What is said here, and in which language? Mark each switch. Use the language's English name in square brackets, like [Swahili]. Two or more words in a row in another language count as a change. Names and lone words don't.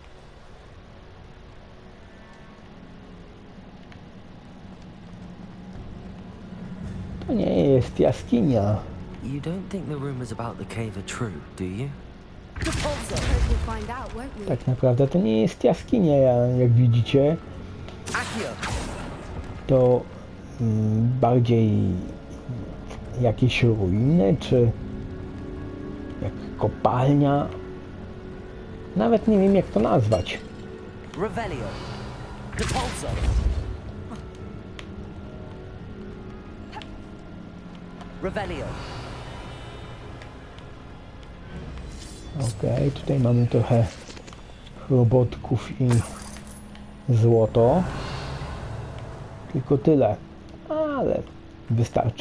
[Polish] To nie jest jaskinia. [English] You don't think the rumors about the cave are true, do you? Suppose we'll find out, won't we? [Polish] Tak naprawdę to nie jest jaskinia, jak widzicie. To bardziej jakieś ruiny, czy jak kopalnia. Nawet nie wiem, jak to nazwać. Revelio. Depulso. Revelio. Okej, tutaj mamy trochę robotków i złoto. Tylko tyle, ale wystarczy.